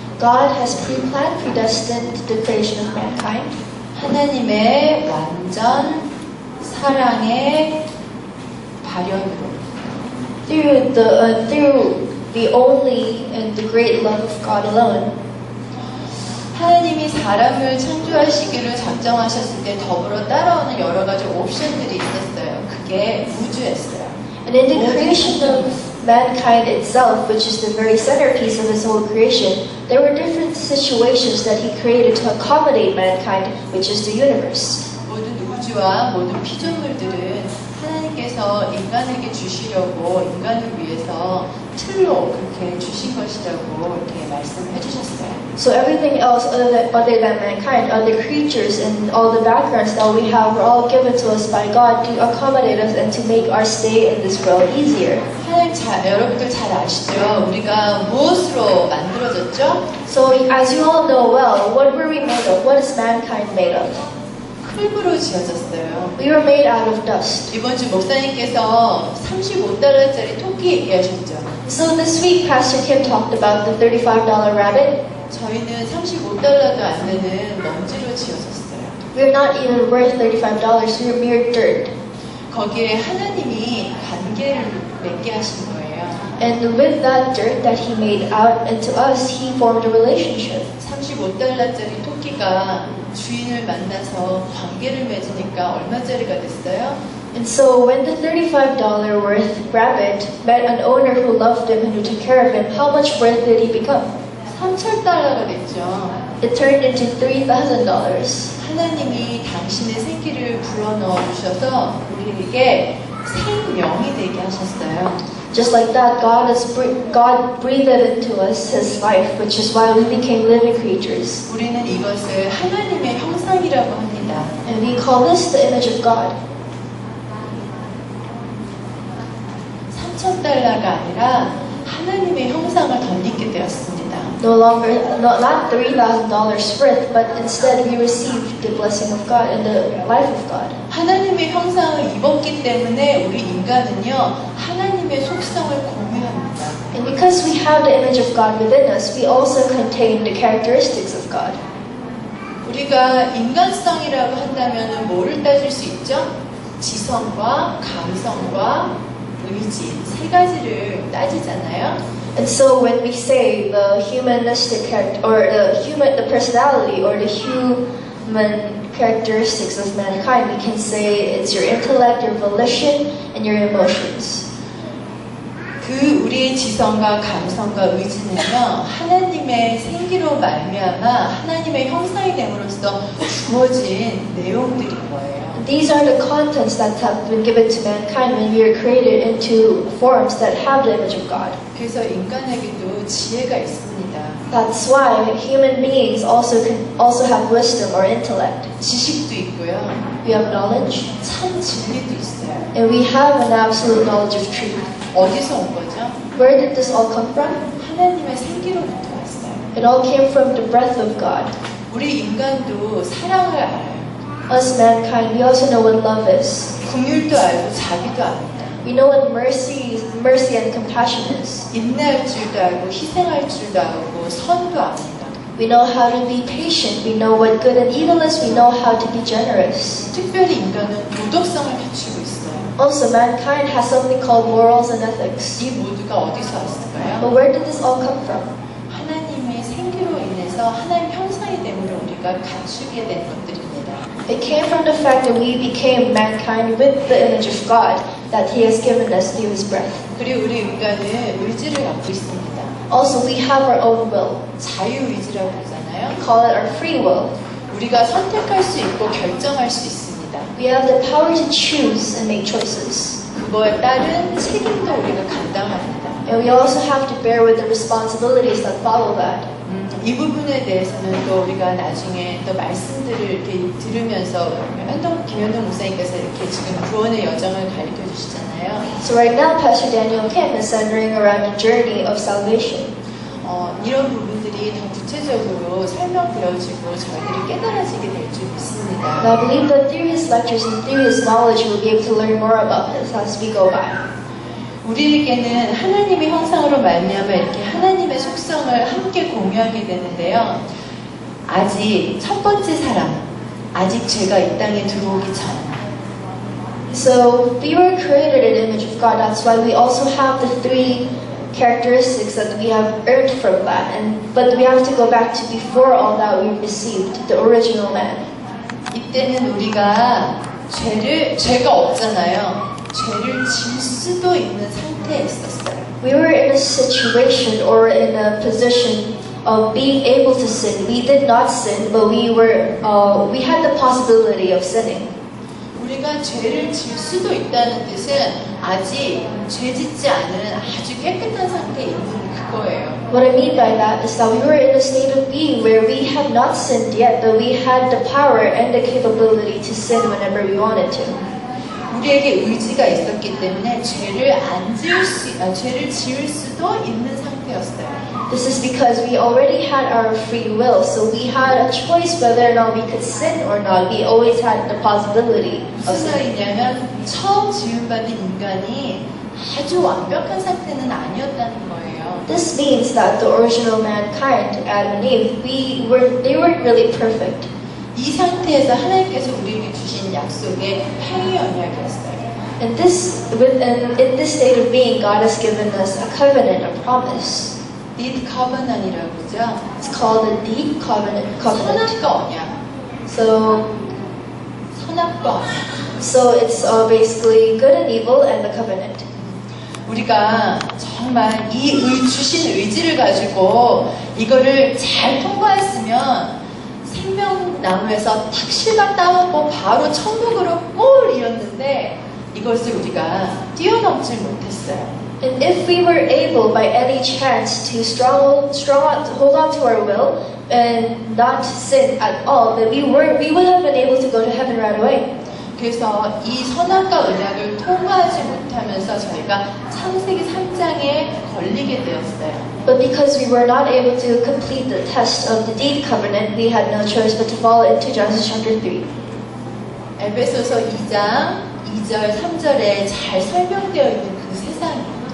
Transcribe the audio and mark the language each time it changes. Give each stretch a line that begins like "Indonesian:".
English: God has pre-planned, predestined the creation of mankind.
Korean: 하나님의 완전 사랑의 발현으로
English: Through the only and the great love of God alone.
Korean: 하나님이 사람을 창조하시기를 작정하셨을 때 더불어 따라오는 여러 가지 옵션들이 있었어요. 그게 우주였어요.
English: And in the creation of mankind itself, which is the very centerpiece of His whole creation, there were different situations that He created to accommodate mankind, which is the universe.
Korean: 모든 우주와 모든 피조물들은 하나님께서 인간에게 주시려고 인간을 위해서 틀로 그렇게 주신 것이라고 이렇게 말씀해 주셨어요.
English: So everything else other than mankind, other creatures and all the backgrounds that we have were all given to us by God to accommodate us and to make our stay in this world easier.
Korean: 하나님 여러분들 잘 아시죠? 우리가 무엇으로 만들어졌죠?
English: So as you all know well, what were we made of? What is mankind made of?
Korean: 흙으로 지어졌어요.
English: We were made out of dust.
Korean: 이번 주 목사님께서 35달러짜리 토끼 얘기하셨죠?
English: So this week, Pastor Kim talked about the $35 rabbit.
Korean: 저희는 35달러도 안 되는 먼지로 지어졌어요.
English: We're not even worth $35. We're mere dirt.
Korean: 거기에 하나님이 관계를 맺게 하신 거예요.
English: And with that dirt that He made out into us, He formed a relationship.
Korean: 35달러짜리 토끼가 주인을 만나서 관계를 맺으니까 얼마짜리가 됐어요?
English: And so when the $35 worth rabbit met an owner who loved him and who took care of him, how much worth did he become?
Korean: 3,000달러가 됐죠.
English: It turned into $3,000.
Korean: 하나님이 당신의 생기를 불어넣어 주셔서 우리에게 생명이 되게 하셨어요.
English: Just like that, God breathed into us His life, which is why we became living creatures.
Korean: 우리는 이것을 하나님의 형상이라고 합니다.
English: And we call this the image of God.
Korean: $3,000가 아니라 하나님의 형상을 덧입게 되었습니다.
English: No longer, not $3,000 worth, but instead we received the blessing of God and the life of God.
Korean: 하나님의 형상을 입었기 때문에 우리 인간은요 하나님의 속성을 공유합니다.
English: And because we have the image of God within us, we also contain the characteristics of God.
Korean: 우리가 인간성이라고 한다면 뭐를 따질 수 있죠? 지성과 감성과 의지 세 가지를 따지잖아요.
English: And so when we say the humanistic character, or the personality, or the human characteristics of mankind, we can say it's your intellect, your volition, and your emotions.
Korean: 그 우리의 지성과 감성과 의지는요 하나님의 생기로 말미암아 하나님의 형상이 됨으로써 주어진 내용들인 거예요.
English: These are the contents that have been given to mankind when we are created into forms that have the image of God.
Korean: 그래서 인간에게도 지혜가 있습니다.
English: That's why human beings also have wisdom or intellect.
Korean: 지식도 있고요.
English: We have knowledge,
Korean: 참 진리도 있어요.
English: and we have an absolute knowledge of truth.
Korean: 어디서 온 거죠?
English: Where did this all come from?
Korean: 하나님의 생기로부터 왔어요.
English: It all came from the breath of God.
Korean: 우리 인간도 사랑을 알아요.
English: Us mankind, we also know what love is.
Korean: 긍휼도 알고 자비도 압니다.
English: We know what mercy and compassion is.
Korean: 인내할 줄도 알고 희생할 줄도 알고 선도 압니다.
English: We know how to be patient. We know what good and evil is. We know how to be generous.
Korean: 특별히 인간은 도덕성을 갖추고 있어요.
English: Also, mankind has something called morals and ethics.
Korean: 이 모두가 어디서 왔을까요?
English: But where did this all come from?
Korean: 하나님의 생기로 인해서 하나님 형상이 됨으로 우리가 갖추게 된 것들입니다.
English: It came from the fact that we became mankind with the image of God that He has given us through His breath.
Korean: 그리고 우리 인간은 의지를 갖고 있습니다.
English: Also, we have our own will.
Korean: 자유의지라고 하잖아요.
English: We call it our free will.
Korean: 우리가 선택할 수 있고 결정할 수 있습니다.
English: We have the power to choose and make choices.
Korean: 그거에 따른 책임도 우리가 감당합니다.
English: And we also have to bear with the responsibilities that follow that.
Korean: 이 부분에 대해서는 또 우리가 나중에 또 말씀들을 이렇게 들으면서 김현동 목사님께서 이렇게 지금 구원의 여정을 가르쳐 주시잖아요.
English: So right now, Pastor Daniel Kim is centering around the journey of salvation.
Korean: 이런 부분들이 더 구체적으로 설명되어지고 저희들이 깨달아지게 될 줄 믿습니다.
English: And I believe that through his lectures and through his knowledge, we'll be able to learn more about this as we go by.
Korean: 우리에게는 하나님의 형상으로 말미암아 이렇게 하나님의 속성을 함께 공유하게 되는데요. 아직 첫 번째 사람, 아직 죄가 이 땅에 들어오기 전.
English: So we were created in the image of God. That's why we also have the three characteristics that we have earned from that. But we have to go back to before all that we received, the original man.
Korean: 이때는 우리가 죄가 없잖아요. 죄를 질 수도 있는 상태에 있었어요.
English: We were in a situation or in a position of being able to sin. We did not sin, but we had the possibility of sinning.
Korean: 우리가 죄를 질 수도 있다는 뜻은 아직 죄 짓지 않은 아주 깨끗한 상태에 있는 그거예요.
English: What I mean by that is that we were in a state of being where we had not sinned yet, but we had the power and the capability to sin whenever we wanted to.
Korean: 우리에게 의지가 있었기 때문에 죄를 지을 수도 있는 상태였어요.
English: This is because we already had our free will, so we had a choice whether or not we could sin or not. We always had the possibility of
Korean: 무슨
English: sinning.
Korean: 말이냐면 처음 지음받은 인간이 아주 완벽한 상태는 아니었다는 거예요.
English: This means that the original mankind, Adam and Eve, they weren't really perfect.
Korean: 이 상태에서 하나님께서 우리에게 주신 약속의 행위 언약이었어요.
English: In this state of being, God has given us a covenant, a promise.
Korean: Deed covenant이라고 그러죠.
English: It's called the deed covenant.
Korean: 선악과 언약.
English: So
Korean: 선악과 언약.
English: it's basically good and evil and the covenant.
Korean: 우리가 정말 주신 의지를 가지고 이거를 잘 통과했으면 생명나무에서 탁 실밥 따먹고 바로 천국으로 꼴 이었는데 이것을 우리가 뛰어넘지 못했어요.
English: And if we were able by any chance to hold on to our will and not sin at all, then we would have been able to go to heaven right away.
Korean: 그래서 이 선악과 은약을 통과하지 못하면서 저희가 창세기 3장에 걸리게 되었어요.
English: But because we were not able to complete the test of the deed covenant, we had no choice but to fall into Genesis chapter 3.
Korean: 에베소서 2장 2절 3절에 잘 설명되어 있는 그 세상이